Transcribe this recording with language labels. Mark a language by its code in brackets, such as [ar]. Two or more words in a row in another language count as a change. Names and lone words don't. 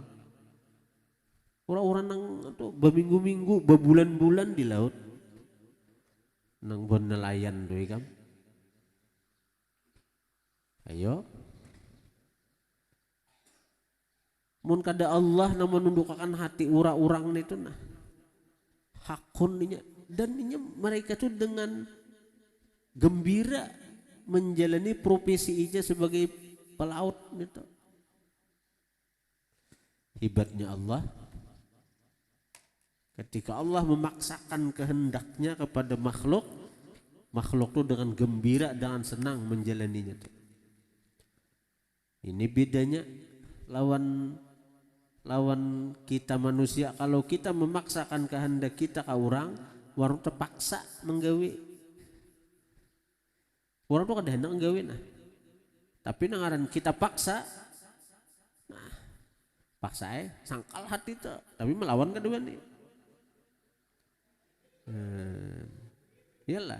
[bjn] Orang-orang nang tuh berminggu-minggu, berbulan-bulan di laut, nang bon nelayan tuh kan. Ayo, mun kada Allah nang menundukkan hati orang-orang itu nah, hakun ninya, [id] dan ninya mereka tuh dengan gembira menjalani profesi ija sebagai pelaut gitu. Hebatnya Allah, ketika Allah memaksakan kehendaknya kepada makhluk itu dengan gembira, dengan senang menjalaninya. [bjn] Ini bedanya lawan kita manusia. [id] Kalau kita memaksakan kehendak kita ke orang terpaksa menggawi. [bjn] Orang tuh kada hendak nggawe nah. Tapi nangaran kita paksa. [id] Nah, paksa sangkal hati itu, tapi melawan kedua nih. Iyalah.